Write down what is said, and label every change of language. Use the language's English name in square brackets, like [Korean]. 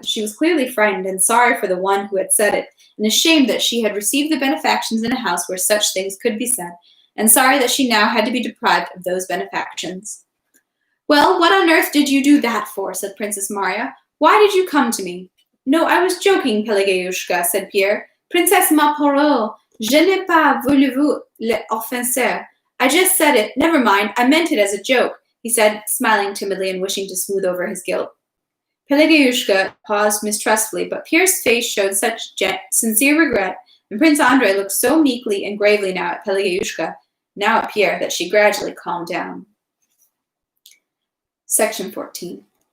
[English] She was clearly frightened and sorry for the one who had said it, and ashamed that she had received the benefactions in a house where such things could be said, and sorry that she now had to be deprived of those benefactions. Well, what on earth did you do that for? Said Princess Marya. Why did you come to me? No, I was joking, Pelageyushka, said Pierre. [French] Princesse ma parole, je n'ai pas voulu vous l'offenser. [English] I just said it. Never mind. I meant it as a joke, he said, smiling timidly and wishing to smooth over his guilt. Pelageyushka paused mistrustfully, but Pierre's face showed such sincere regret, and Prince Andrei looked so meekly and gravely now at Pelageyushka, now at Pierre, that she gradually calmed down. Section 14.